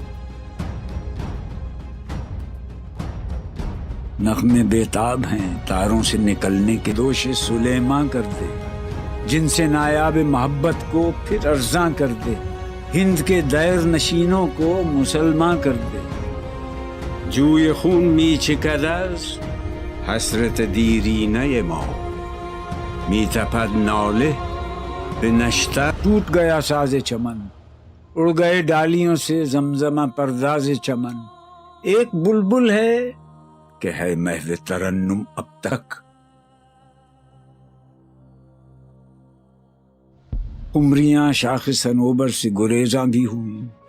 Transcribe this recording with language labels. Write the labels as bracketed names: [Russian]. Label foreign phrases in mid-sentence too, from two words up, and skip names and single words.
[Urdu] نغمے بےتاب ہیں تاروں سے نکلنے کے، دوش سلیماں کر دے جن سے نایاب محبت کو پھر ارزاں کر دے. ہند کے دیر نشینوں کو مسلمان کر دے. [Persian] جوی خون می چکد از حسرت دیرینه ما، می تپد ناله به نشتر. [Urdu] ٹوٹ گیا ساز چمن، اڑ گئے ڈالیوں سے زمزمہ پرداز چمن. ایک بلبل ہے کہ ہے محو ترنم اب تک. قمریاں شاخ صنوبر سے گریزاں بھی ہوئیں.